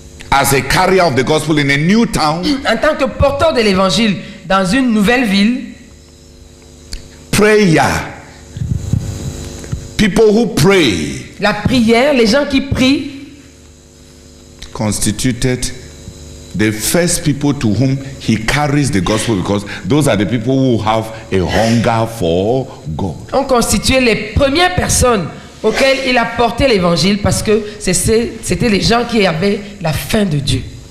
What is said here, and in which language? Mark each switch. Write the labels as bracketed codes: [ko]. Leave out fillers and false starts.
[en] as a carrier of the gospel in a new town, [fr] en tant que porteur de l'évangile dans une nouvelle ville, [en] prayer, people who pray, [fr] la prière, les gens qui prient, [en] constituted the first people to whom he carries the gospel, because those are the people who have a hunger for God. [fr] ont constitué les premières personnes auxquelles il a porté l'évangile, parce que c'était les gens qui avaient la faim de Dieu.